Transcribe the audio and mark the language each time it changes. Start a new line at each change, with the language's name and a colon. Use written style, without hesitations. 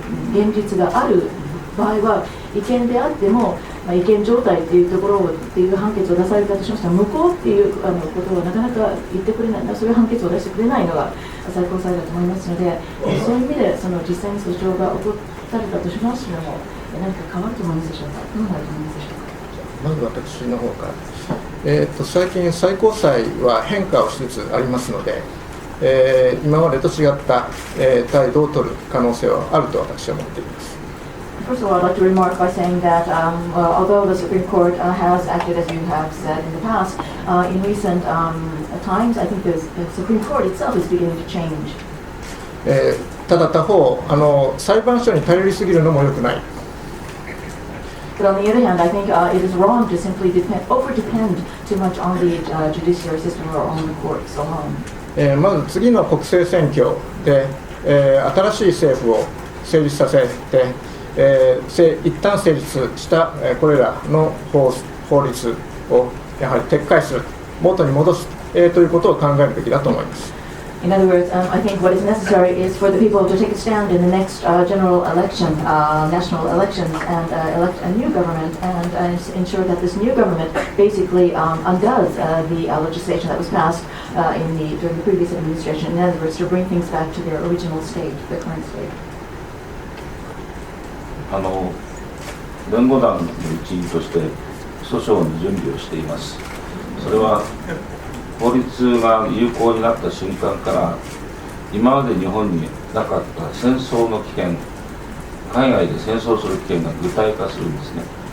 Japanese: 現実がある場合は違憲であっても、違憲状態っていうところっていう判決を出されたとしましたら、無効っていうことをなかなか言ってくれない、そういう判決を出してくれないのが最高裁だと思いますので、そういう意味で実際に訴訟が起こされたとしましても、何か変わると思いますでしょうか。どうなると思いますでしょうか。まず私の方から、最近最高裁は変化をしつつありますので、今までと違った、態度を取る可能性はあると私は思っています。
English: First of all, I'd like to remark by saying that although the Supreme Court has acted, as you have said in the past, in recent times, I think the Supreme Court itself is beginning to change.
Japanese: ただ他方、裁判所に頼りすぎるのも良くない。
English: But on the other hand, I think it is wrong to simply over-depend too much on the judiciary system or on the courts alone.
Japanese: まず次の国政選挙で、新しい政府を成立させて、一旦成立した、これらの法律をやはり撤回する、元に戻す、ということを考えるべきだと思います。
English: In other words, I think what is necessary is for the people to take a stand in the next general election, national elections, and elect a new government, and ensure that this new government basically undoes the legislation that was passed during the previous administration. In other words, to bring things back to their original state, their current state.
Japanese: 弁護団の一員として訴訟の準備をしています。それは法律が有効になった瞬間から今まで日本になかった戦争の危険、海外で戦争する危険が具体化するんですね。